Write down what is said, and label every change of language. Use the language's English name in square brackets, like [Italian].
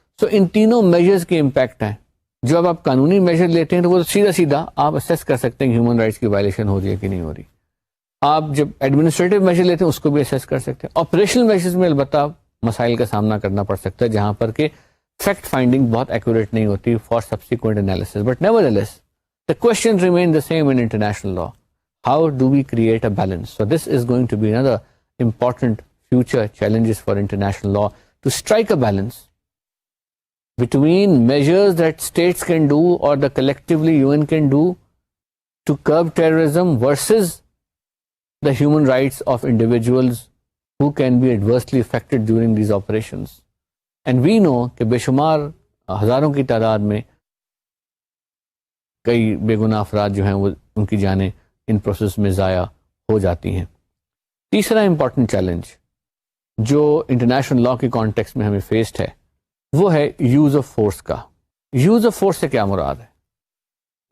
[Urdu] تو ان تینوں میجرز کے امپیکٹ ہیں. جو اب آپ قانونی میجر لیتے ہیں تو وہ سیدھا آپ اسیس کر سکتے ہیں کہ ہیومن رائٹس کی وائلیشن ہو رہی ہے کہ نہیں ہو رہی. آپ جب ایڈمنسٹریٹو میجر لیتے ہیں اس کو بھی اسیس کر سکتے ہیں. آپریشنل میجرز میں البتہ مسائل کا سامنا کرنا پڑ سکتا ہے جہاں پر کہ فیکٹ فائنڈنگ بہت ایکوریٹ نہیں ہوتی [English] For subsequent analysis. But nevertheless the question remains the same in international law. How do we create a balance? So this is going to be another important future challenges for international law, to strike a balance between measures that states can do or the collectively UN can do to curb terrorism versus the human rights of individuals who can be adversely affected during these operations. And we know [Urdu] کہ بے شمار ہزاروں کی تعداد میں کئی بے گناہ افراد جو ہیں وہ ان کی جانیں ان پروسیس میں ضائع ہو جاتی ہیں. تیسرا امپورٹنٹ چیلنج جو انٹرنیشنل لا کے کانٹیکس میں ہمیں فیسڈ ہے وہ ہے یوز آف فورس کا. یوز آف فورس سے کیا مراد ہے؟